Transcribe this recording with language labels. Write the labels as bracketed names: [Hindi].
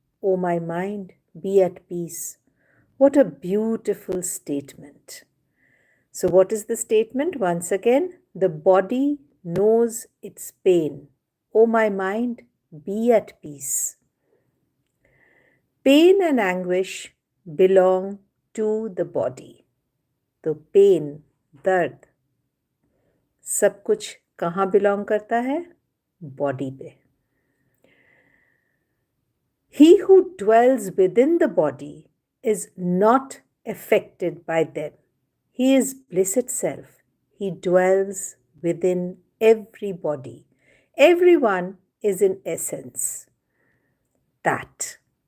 [English] O my mind, be at peace." What a beautiful statement. So what is the statement? Once again, the body knows its pain. O my mind, be at peace. Pain and anguish belong to the body. [Hindi] तो pen, दर्द, सब कुछ कहाँ belong करता है? Body पे। [English] He who dwells within the body is not affected by them. He is bliss itself. He dwells within every body. Everyone is in essence that.